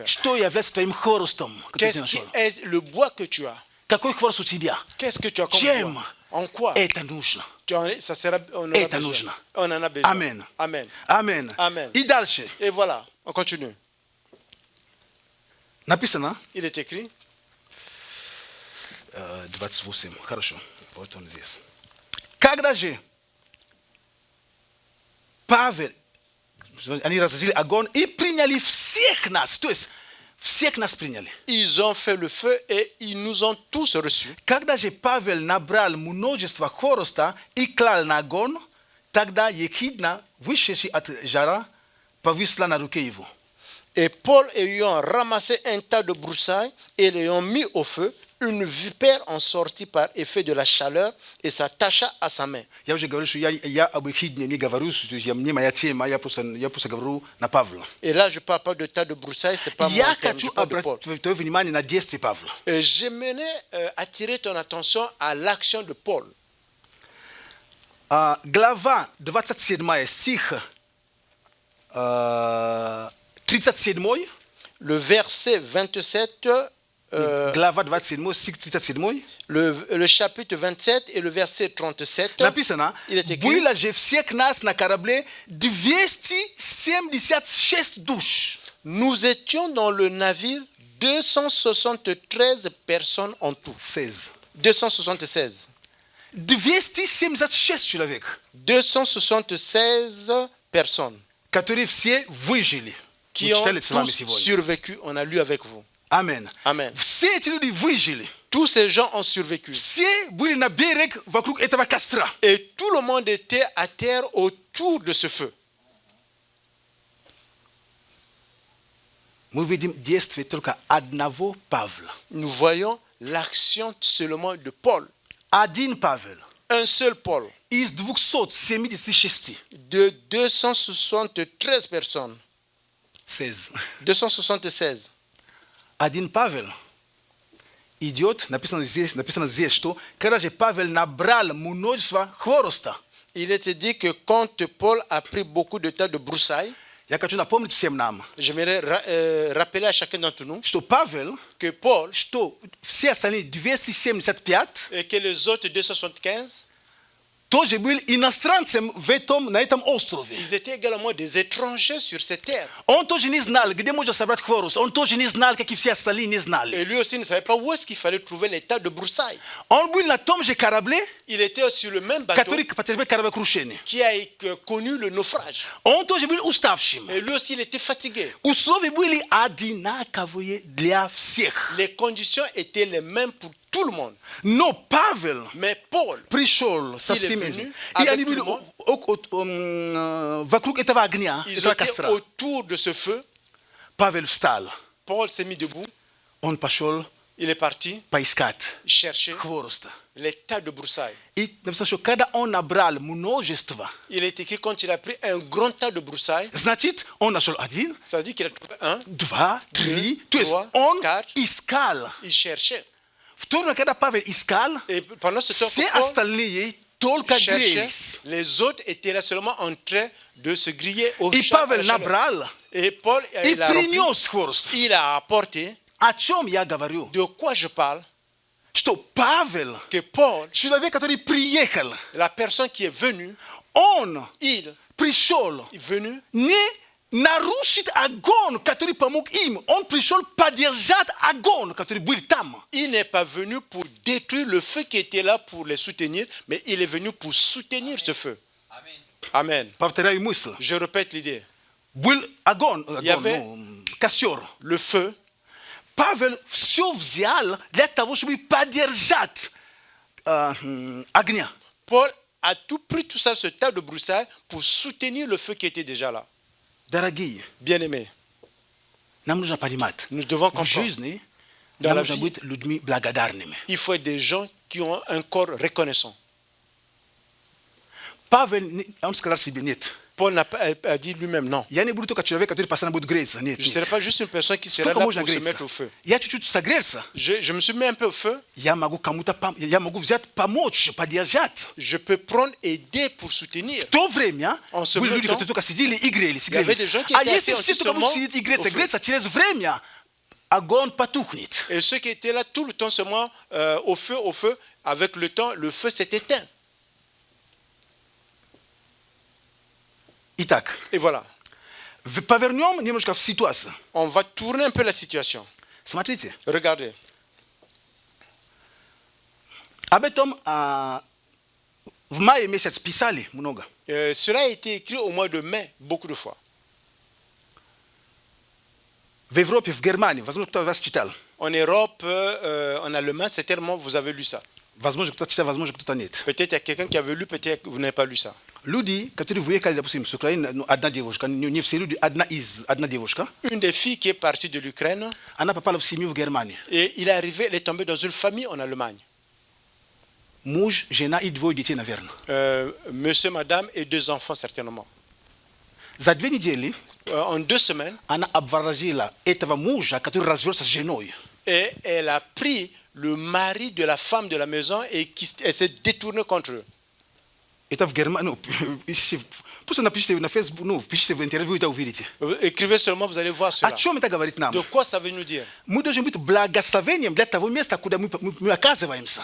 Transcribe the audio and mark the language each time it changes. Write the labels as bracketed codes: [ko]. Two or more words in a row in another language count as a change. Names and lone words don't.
[fr] Qu'est-ce qui est le bois que tu as? Qu'est-ce que tu as comme bois? En quoi? Ça sera, on en a besoin. Amen. Amen. Amen. Amen. Et voilà, on continue. Il est écrit. [ru] Когда же Павел, они разожгли огонь и приняли всех нас, то есть всех нас приняли. [fr] Ils ont fait le feu et ils nous ont tous reçus. [ru] Когда же Павел набрал множество хвороста и клал на огонь, тогда ехидна, вышедшая от жара, повисла на руке его. [fr] Et Paul ayant ramassé un tas de broussailles et l'ayant mis au feu, une vipère en sortit par effet de la chaleur et s'attacha à sa main. Et là, je ne parle pas de tas de broussailles, c'est pas mon terme, je parle de Paul. Et j'aimerais attirer ton attention à l'action de Paul. [ru] Глава 27 стих 37. [fr] Le verset 27. [ru] Глава 27, стих 37. [fr] Le chapitre 27 et le verset 37. Il est écrit. [ru] Было же всех нас на корабле 276 душ. [fr] Nous étions dans le navire 273 personnes en tout. 276. [ru] 276 человек. [fr] 276 personnes. [ru] Которые все выжили. [fr] Qui ont tous survécu, on a lu avec vous. Amen. Amen. [ru] Все эти люди выжили. [fr] Tous ces gens ont survécu. [ru] Все были на берег вокруг этого костра. [fr] Et tout le monde était à terre autour de ce feu. [ru] Мы видим действие только одного Павла. [fr] Nous voyons l'action seulement de Paul. [ru] Один Павел. [fr] Un seul Paul. [ru] Из 276. [fr] De 273 personnes. 276. [ru] Один Павел идет, написано здесь, что когда же Павел набрал множество хвороста. [fr] Il était dit que quand Paul a pris beaucoup de tas de broussailles, [ru] Ja хочу напомнить всем нам, [fr] J'aimerais rappeler à chacun d'entre nous [ru] что Павел, [fr] que Paul [ru] что все остальные 275 [fr] et que les autres 275, [ru] тоже были иностранцем на этом острове. [fr] ils étaient également des étrangers sur cette terre. [ru] Он тоже не знал, где можно собрать хворус. Он тоже не знал, как и все остальные не знали. [fr] Et lui aussi ne savait pas où est-ce qu'il fallait trouver les tas de broussailles. [ru] Он был на том же корабле, [fr] Il était sur le même bateau [ru] который потерпел кораблекрушение. [fr] qui a connu le naufrage. [ru] Он тоже был уставшим. [fr] Et lui aussi, il était fatigué. [ru] Условия были одинаковые для всех. [fr] Les conditions étaient les mêmes pour tout le monde. [ru] Но Павел [fr] Mais Paul, [ru] пришел со [fr] il est [ru] всеми. [fr] venu [ru] И [fr] avec [ru] они [fr] tout [ru] были [fr] le monde. [ru] вокруг этого огня, [fr] Ils [ru] этого [fr] étaient [ru] костра. [fr] autour de ce feu. [ru] Павел встал. [fr] Paul s'est mis debout. [ru] Он пошел [fr] Il est parti [ru] поискать [fr] chercher [ru] хвороста. [fr] les tas de broussailles. [ru] И написано, что когда он набрал множество, [fr] Il est écrit quand il a pris un grand tas de broussailles, [ru] значит, он нашел один, [fr] ça veut dire qu'il a trouvé un, [ru] два, три. То есть [fr] trois, [ru] он [fr] quatre. [ru] искал. [fr] il cherchait. [ru] В то время, когда Павел искал, [fr] Et pendant ce temps, [ru] все [fr] que Paul [ru] остальные только [fr] cherchait, [ru] грелись. [fr] les autres étaient là seulement en train de se griller au [ru] И [fr] chat. [ru] Павел набрал [fr] Et Paul, [ru] и [fr] il a rempli, [ru] принес хворост. [fr] il a apporté. [ru] О чем я говорю? [fr] De quoi je parle? [ru] Что Павел, [fr] Que Paul, [ru] человек, который приехал, [fr] la personne qui est venue, [ru] он [fr] il [ru] пришел [fr] est venu [ru] не нарушить огонь, который помог им. Он пришел поддержать огонь, который был там. [fr] il n'est pas venu pour détruire le feu qui était là pour les soutenir, mais il est venu pour soutenir ce feu. Amen. [ru] Повторяю мысль. [fr] Je répète l'idée. [ru] Был огонь, [fr] y avait- [ru] костер. [fr] Le feu, [ru] Павел все взял для того, чтобы поддержать огня. [fr] Paul a tout pris tout ça, ce tas de broussailles, pour soutenir le feu qui était déjà là. [ru] Дорогие, [fr] Bien-aimés, [ru] нам нужно понимать, [fr] nous devons [ru] в [fr] comprendre. [ru] жизни [fr] Dans [ru] нам [fr] la [ru] нужно [fr] vie, [ru] быть людьми благодарными. [fr] il faut être des gens qui ont un corps reconnaissant. [ru] Павел, он сказал себе, нет, [fr] Paul n'a pas a dit lui-même non. [ru] я не буду только человек, который постоянно будет греться. Нет, [fr] Je ne serai [ru] нет. [fr] pas juste une personne qui sera [ru] Сколько [fr] là [ru] можно [fr] pour se [ru] греться? [fr] mettre au feu. [ru] Я чуть-чуть согрелся. [fr] Je me suis mis un peu au feu. [ru] Я могу кому-то, я могу взять, помочь, поддержать. [fr] Je peux prendre, aider pour soutenir. [ru] В то время [fr] En ce [ru] были люди, [fr] temps, [ru] которые только сидели и грелись. [fr] il y avait des gens qui [ru] А [fr] étaient [ru] если [fr] assis [ru] все только будут [fr] justement [ru] сидеть и греться, [fr] au feu. [ru] греться, через время огонь потухнет. [fr] Et ceux qui étaient là tout le temps seulement au feu, avec le temps, le feu s'est éteint. [ru] Итак, [fr] Et voilà, [ru] повернем немножко в ситуацию. [fr] on va tourner un peu la situation. [ru] Смотрите, [fr] Regardez, [ru] об этом в мае месяц писали много. [fr] cela a été écrit au mois de mai beaucoup de fois. [ru] В Европе, в Германии, возможно, кто-то вас читал. [fr] En Europe, en Allemagne, certainement vous avez lu ça. [ru] Возможно, кто-то читал, возможно, кто-то нет. [fr] Peut-être il y a quelqu'un qui avait lu, peut-être que vous n'avez pas lu ça. [ru] Люди, которые выехали, допустим, с Украины, одна девушка, не все люди, одна девушка, [fr] Une des filles qui est partie de l'Ukraine, [ru] она попала в семью в Германии. [fr] et il est arrivé, elle est tombée dans une famille en Allemagne. [ru] Муж, жена и двое детей, наверное. [fr] Monsieur, madame et 2 enfants certainement. [ru] За 2 недели [fr] En 2 semaines, [ru] она обворожила этого мужа, который развелся с женой. [fr] et elle a pris le mari de la femme de la maison et elle s'est détournée contre eux. [ru] Это в Германии, просто напишите на Facebook, пишите в интервью, это увидите. [fr] Écrivez seulement, vous allez voir [ru] О [fr] cela. [ru] чем это говорит нам? [fr] De quoi ça veut nous dire? [ru] Мы должны быть благословением для того места, куда мы оказываемся.